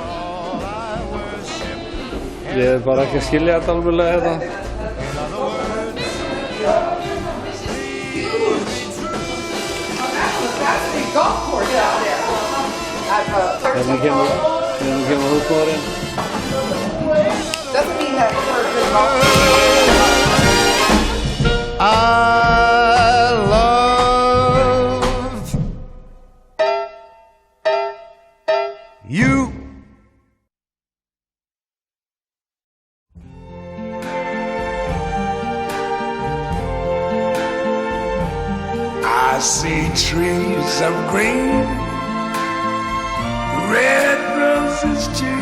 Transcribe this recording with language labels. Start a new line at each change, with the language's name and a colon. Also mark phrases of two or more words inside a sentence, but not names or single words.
Icelandic: Ég er bara ekki að skilja þetta alveg hérna. Hérna kemur húsmóðurinn.
English: I love you. I see trees of green, red roses too.